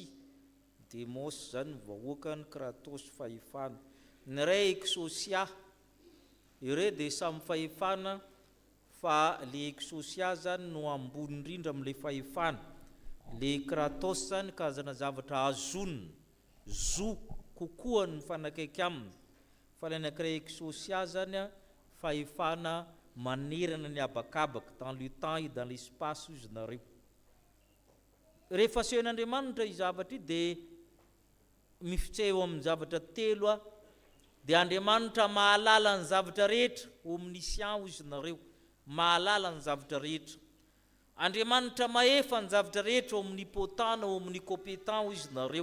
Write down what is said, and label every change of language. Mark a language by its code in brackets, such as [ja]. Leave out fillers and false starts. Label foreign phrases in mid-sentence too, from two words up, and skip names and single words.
[mg] demos zany vahoaka ny kratos fahefany, ny ray eksosia, ireo dia samy fahefana fa le eksosia zany no ambony indrindra amin'le fahefana, le kratos zany karazana zavatra azonina, zo kokoa ny fanakaiky aminy, fa le anankiray eksosia zany fahefana manerana ny abakabaka, [fr] dans le temps et dans l'espace izy nareo. [mg] Rehefa sehoan'Andriamanitra i zavatra io dia mifitseo amin'ny zavatra telo dia Andriamanitra mahalala ny zavatra rehetra, omniscient izy nareo, mahalala ny zavatra rehetra. Andriamanitra maefa ny zavatra rehetra, omnipotent na omnicompétent izy nareo.